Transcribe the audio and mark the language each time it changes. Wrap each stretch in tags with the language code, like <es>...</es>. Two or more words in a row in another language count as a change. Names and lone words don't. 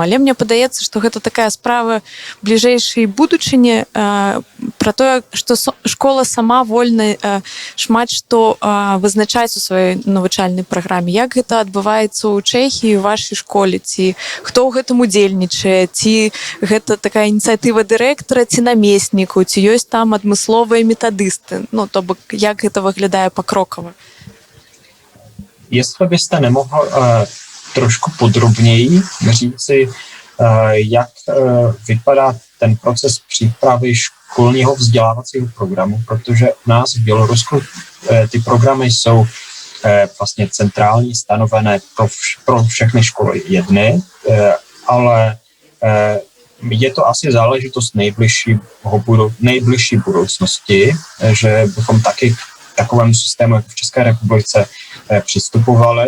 <be>Але мне падаецца, што гэта такая справа бліжэйшай будучыні, пра тое, што школа сама вольна шмат што вызначаць у сваёй навучальнай праграме. Як гэта адбываецца ў Чэхіі, у вашай школе, ці хто ў гэтым удзельнічае, ці гэта такая ініцыятыва дырэктара ці намесніку, ці ёсць там адмысловыя метадысты, ну, то бок, як гэта выглядае пакрокава?</be> <cs>Jestli byste nemohl trošku podrobněji říci, jak vypadá ten proces přípravy školního vzdělávacího programu, protože u nás v Bělorusku ty programy jsou vlastně centrální, stanovené pro všechny školy jedny, ale je to asi záležitost nejbližší budoucnosti, že bychom taky k takovému systému jako v České republice přistupovali.</cs>